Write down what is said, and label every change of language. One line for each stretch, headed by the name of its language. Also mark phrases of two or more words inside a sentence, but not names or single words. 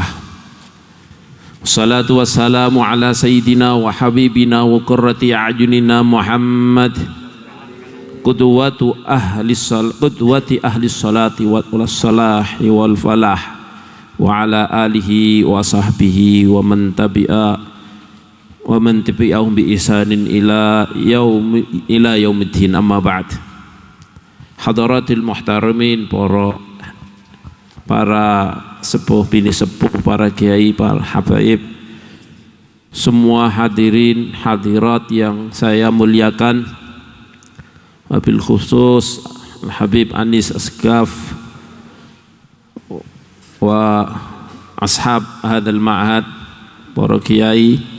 Arabic: والصلاة والسلام على سيدنا وحبيبنا وقرة أعيننا محمد قدوة أهل الصلاة والصلاح والفلاح وعلى آله وصحبه ومن تبعهم بإحسان إلى يوم الدين أما بعد. حضرات المحترمين,
Indonesian: para sepuh bini sepuh, para kiai, para habaib, semua hadirin hadirat yang saya muliakan, wabil khusus Al-Habib Anis Asgaf
Arabic: وأصحاب هذا المعهد,
Indonesian: para kiai,